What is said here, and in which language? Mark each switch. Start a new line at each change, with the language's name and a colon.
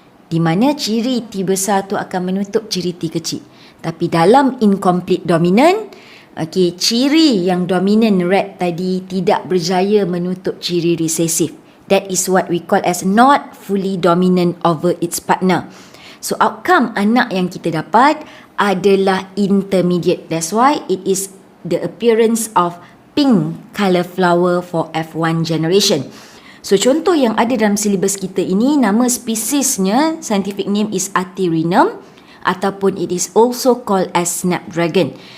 Malay: Di mana ciri T besar tu akan menutup ciri T kecil. Tapi dalam incomplete dominant, ciri yang dominant red tadi tidak berjaya menutup ciri recessive.
English: That is what we call as not fully dominant over its partner.
Malay: So outcome anak yang kita dapat adalah intermediate.
English: That's why it is the appearance of pink colour flower for F1 generation.
Malay: So contoh yang ada dalam silibus kita ini, nama spesiesnya,
English: scientific name is Atherinum,
Malay: ataupun
English: it is also called as snapdragon.